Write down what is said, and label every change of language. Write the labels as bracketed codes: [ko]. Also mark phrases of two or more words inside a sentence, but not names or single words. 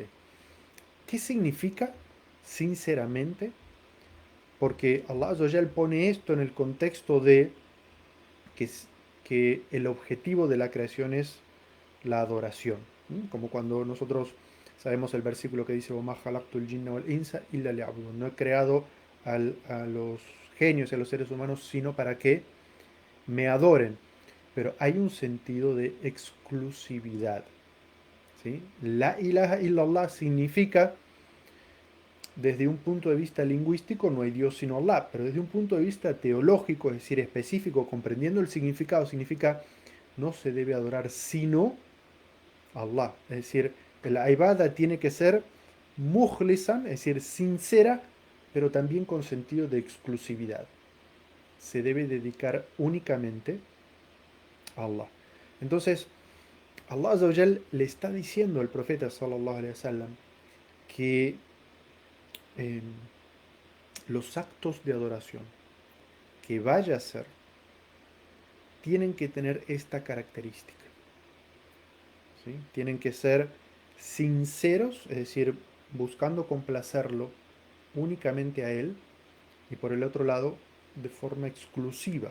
[es] ¿Qué significa sinceramente? Porque Allah [ar] عز وجل [es] pone esto en el contexto de que, que el objetivo de la creación es la adoración. Como cuando nosotros sabemos el versículo que dice: [ar] وَمَا خَلَقْتُ الْجِنَّ وَالْإِنسَ إِلَّا لِيَعْبُدُونِ. [es] No he creado a los genios y a los seres humanos sino para que me adoren. Pero hay un sentido de exclusividad. ¿Sí? [ar] لا إله إلا الله [es] significa, desde un punto de vista lingüístico, no hay Dios sino Allah, pero desde un punto de vista teológico, es decir, específico, comprendiendo el significado, significa no se debe adorar sino Allah. Es decir, la ibada tiene que ser mukhlisan, es decir, sincera, pero también con sentido de exclusividad. Se debe dedicar únicamente a Allah. Entonces, Allah [ar] عز وجل [es] le está diciendo al profeta [ar] صلى الله عليه وسلم [es] que eh, los actos de adoración que vaya a hacer tienen que tener esta característica. ¿Sí? Tienen que ser sinceros, es decir, buscando complacerlo únicamente a él, y por el otro lado, de forma exclusiva.